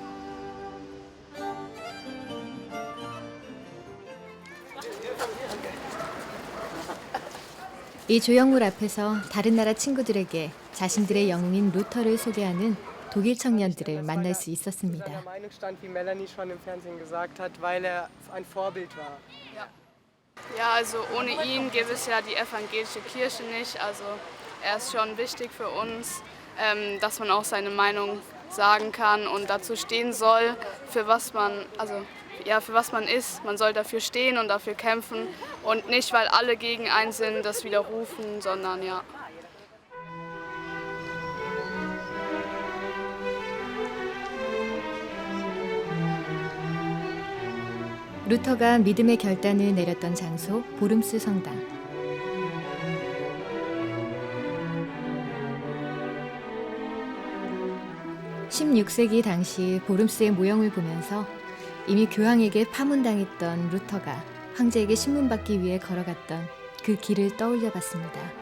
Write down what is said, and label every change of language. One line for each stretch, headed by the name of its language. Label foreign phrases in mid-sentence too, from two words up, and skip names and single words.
Korean: 이 조형물 앞에서 다른 나라 친구들에게 자신들의 영웅인 루터를 소개하는 독일 청년들을 만날 수 있었습니다.
German: Ja, also ohne ihn gäbe es ja die evangelische Kirche nicht. Also er ist schon wichtig für uns, dass man auch seine Meinung sagen kann und dazu stehen soll, für was man, also ja, für was man ist. Man soll dafür stehen und dafür kämpfen und nicht, weil alle gegen einen sind, das widerrufen, sondern ja.
Korean: 루터가 믿음의 결단을 내렸던 장소 보름스 성당. (16세기) 당시 보름스의 모형을 보면서 이미 교황에게 파문당했던 루터가 황제에게 신문받기 위해 걸어갔던 그 길을 떠올려봤습니다.